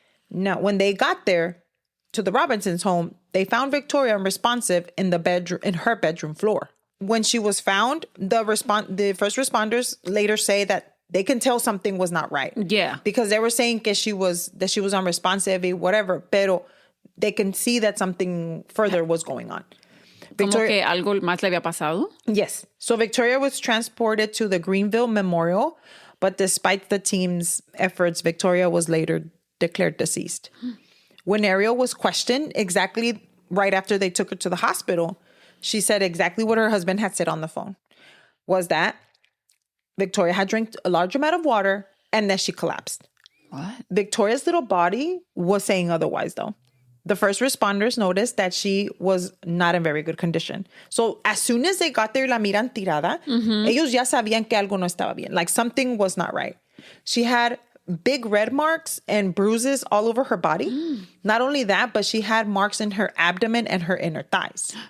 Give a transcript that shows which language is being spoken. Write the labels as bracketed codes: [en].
[en] Now, when they got there to the Robinsons' home, they found Victoria unresponsive in her bedroom floor. When she was found, the first responders later say that they can tell something was not right. Yeah. Because they were saying that she was unresponsive, whatever, [es] pero [en] they can see that something further was going on. [es] Como que algo más le había pasado. [en] Yes. So Victoria was transported to the Greenville Memorial, but despite the team's efforts, Victoria was later declared deceased. When Ariel was questioned exactly right after they took her to the hospital, she said exactly what her husband had said on the phone, was that Victoria had drank a large amount of water and then she collapsed. What? Victoria's little body was saying otherwise, though. The first responders noticed that she was not in very good condition. So as soon as they got there [es] y la miran tirada, ellos ya sabían que algo no estaba bien. [en] Like something was not right. She had big red marks and bruises all over her body. Not only that, but she had marks in her abdomen and her inner thighs.